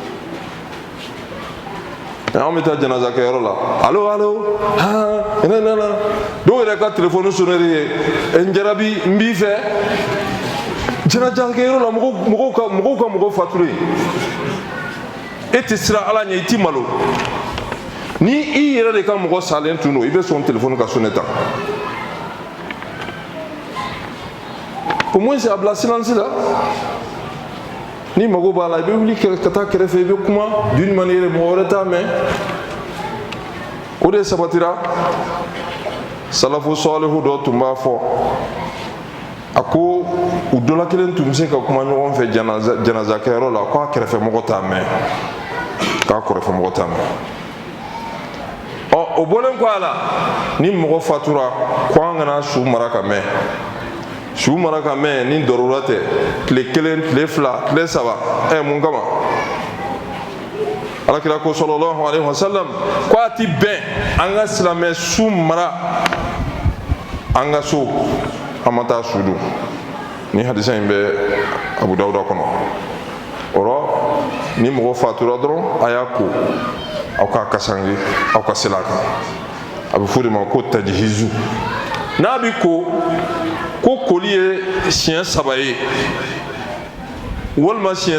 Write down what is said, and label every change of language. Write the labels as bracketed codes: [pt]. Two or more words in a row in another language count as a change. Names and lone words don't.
[bm] Anw bɛ taa janaza kɛyɔrɔ la alo alo dɔw yɛrɛ ka telefɔni sonneri ye n jarabi n b'i fɛ janaza kɛyɔrɔ la mɔgɔw ka mɔgɔ fatulen e tɛ siran Ala ɲɛ i tɛ malo ni i yɛrɛ de ka mɔgɔ salen tun don i bɛ sɔn telefɔni ka sonner tan [fr] au moins [bm] a bila silence la ni mago b'a la i bɛ wuli ka taa kɛrɛfɛ i bɛ kuma [fr] d'une manière [bm] mɔgɔ wɛrɛ t'a mɛn o de sabatira salafu salihu dɔ tun b'a fɔ a ko u dɔla kelen tun bɛ se ka kuma ɲɔgɔn fɛ janaza kɛyɔrɔ la k'a kɛrɛfɛ mɔgɔ t'a mɛn k'a kɔrɔfɛ mɔgɔ t'a mɛn o bɔlen kɔ a la ni mɔgɔ fatura ko an kana su mara ka mɛn su mara ka mɛn ni dɔrɔra tɛ tile kelen tile fila tile saba mun kama alakira ko [ar] صلى الله عليه وسلم [bm] ko a ti bɛn an ka silamɛ su mara an ka so an ma taa su dun ni hadisa in bɛ Abu Dawuda kɔnɔ o ni mɔgɔ fatura dɔrɔn a y'a ko aw ka kasange aw ka sela kan a bɛ fɔ de ma ko tajihizu n'a bɛ ko koli ye siɲɛ 3 ye walima siɲɛ